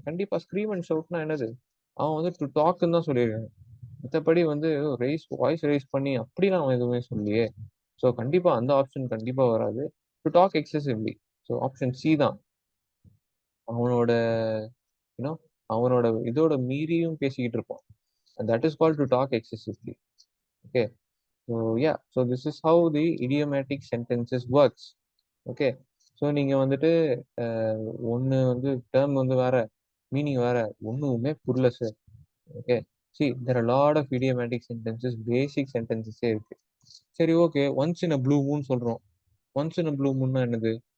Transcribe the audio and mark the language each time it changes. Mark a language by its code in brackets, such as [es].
[ta] கண்டிப்பா scream and ஷவுட்னா என்னது, அவன் வந்து டு டாக்னு தான் சொல்லியிருக்காங்க. மற்றபடி வந்து வாய்ஸ் ரைஸ் பண்ணி அப்படிலாம் அவன் எதுவுமே சொல்லியே. ஸோ கண்டிப்பா அந்த ஆப்ஷன் கண்டிப்பா வராது. To talk excessively. So option C தான். அவனோட யூனோ அவனோட இதோட மீறியும் பேசிக்கிட்டு இருப்பான். [en] And that is called to talk excessively. Okay. So yeah, so this is how the idiomatic sentences works. Okay. [ta] So நீங்க வந்துட்டு ஒன்று வந்து டேர்ம் வந்து வேற, மீனிங் வேற, ஒன்றுமே புரியல sir. Okay. [en] See, there are lot of idiomatic sentences, basic சென்டென்சஸே இருக்கு. [ta] சரி okay, once in a blue Moon சொல்றோம். ஒன்ஸ் இன் அ ப்ளூ மூன்னா என்னது?